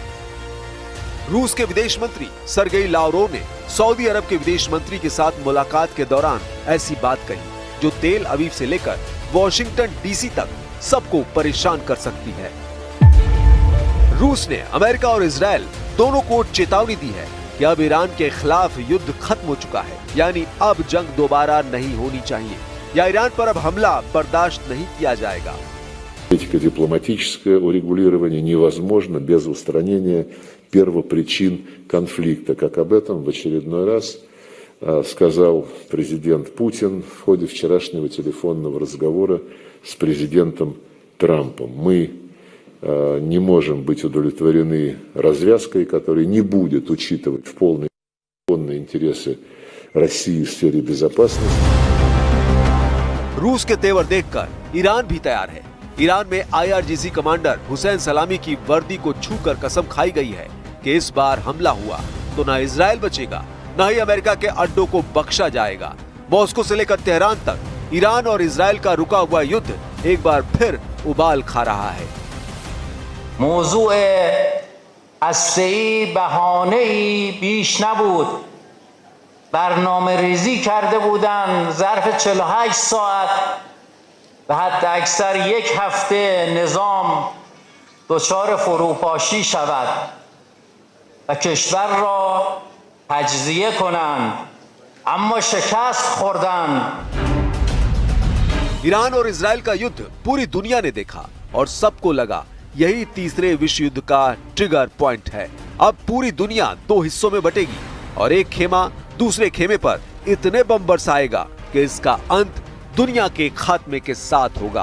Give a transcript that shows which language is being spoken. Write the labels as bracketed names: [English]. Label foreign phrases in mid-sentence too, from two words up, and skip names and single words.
[Hindi] रूस के विदेश मंत्री सरगेई लावरोव ने सऊदी अरब के विदेश मंत्री के साथ मुलाकात के दौरान ऐसी बात कही जो तेल अवीव से लेकर वॉशिंगटन DC तक सबको परेशान कर सकती है। रूस ने अमेरिका और इजराइल दोनों को चेतावनी दी है कि अब ईरान के खिलाफ युद्ध खत्म हो चुका है, यानी अब जंग दोबारा नहीं होनी चाहिए या ईरान पर अब हमला बर्दाश्त नहीं किया जाएगा। [Russian] Дипломатическое урегулирование невозможно без устранения первопричин конфликта, как об этом в очередной раз сказал президент Путин в ходе вчерашнего телефонного разговора с президентом Трампом. Мы не можем быть удовлетворены развязкой, которая не будет учитывать в полной интересы России в сфере безопасности. [Hindi] रूस के तेवर देखकर ईरान भी तैयार है। ईरान में IRGC कमांडर हुसैन सलामी की वर्दी को छूकर कसम खाई गई है कि इस बार हमला हुआ तो न इजराइल बचेगा, न ही अमेरिका के अड्डों को बख्शा जाएगा। मॉस्को से लेकर तेहरान तक ईरान और इजराइल का रुका हुआ युद्ध एक बार फिर उबाल खा रहा है। [Persian] موضوع هسته‌ای بهانه‌ای بیش نبود. برنامه ریزی کرده بودند ظرف 48 ساعت و حتی اکثر یک هفته نظام دچار فروپاشی شود و کشور را تجزیه کنند، اما شکست خوردند. [Hindi] ईरान और इजराइल का युद्ध पूरी दुनिया ने देखा और सबको लगा यही तीसरे विश्व युद्ध का ट्रिगर पॉइंट है। अब पूरी दुनिया दो हिस्सों में बटेगी और एक खेमा दूसरे खेमे पर इतने बम बरसाएगा कि इसका अंत दुनिया के खात्मे के साथ होगा।